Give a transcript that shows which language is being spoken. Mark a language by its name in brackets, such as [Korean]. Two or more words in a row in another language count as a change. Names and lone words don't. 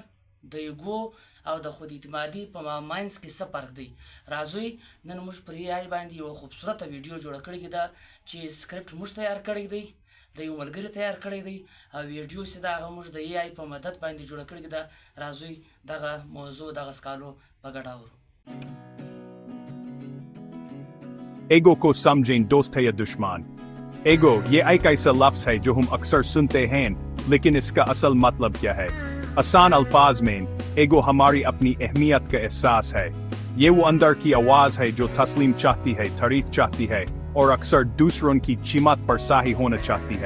[Pashto] د ایګو او د خود اعتمادي په مابینځ کې څه فرق دی؟ راځئ نن موږ پر AI باندې یو خوبصورته ویډیو جوړه کړې ده چې سکرپټ موږ تیار کړی دی، د یو ملګري تیار کړی دی او ویډیو چې دا هغه موږ د AI په مدد باندې جوړه کړې ده. راځئ دغه موضوع دغه سکالو په ګډه اورو. [Urdu] ایگو کو سمجھیں دوست ہے یا دشمن؟ ایگو یہ ایک ایسا لفظ ہے جو ہم اکثر سنتے ہیں، لیکن اس کا اصل مطلب کیا ہے؟ آسان الفاظ میں ایگو ہماری اپنی اہمیت کا احساس ہے. یہ وہ اندر کی آواز ہے جو تسلیم چاہتی ہے، تعریف چاہتی ہے اور اکثر دوسروں کی چمت پر ساہی ہونا چاہتی ہے.